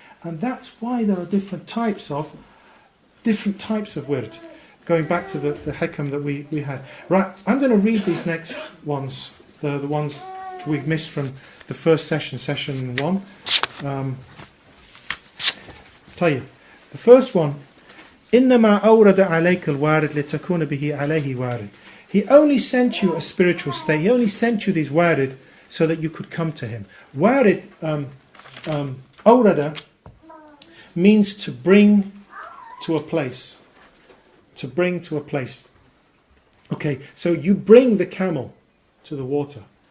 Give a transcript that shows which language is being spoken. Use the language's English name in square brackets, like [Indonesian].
[English] And that's why there are different types of wird. Going back to the hikam that we had. Right, I'm going to read these next ones, the ones we've missed from the first session 1. [Arabic] طيب. [English] The first one, [Arabic] إنما أورد عليك الوارد لتكون به عليه وارد. [English] He only sent you a spiritual state. He only sent you these warid so that you could come to him. Warid, awrada, means to bring to a place. To bring to a place. Okay, so you bring the camel to the water.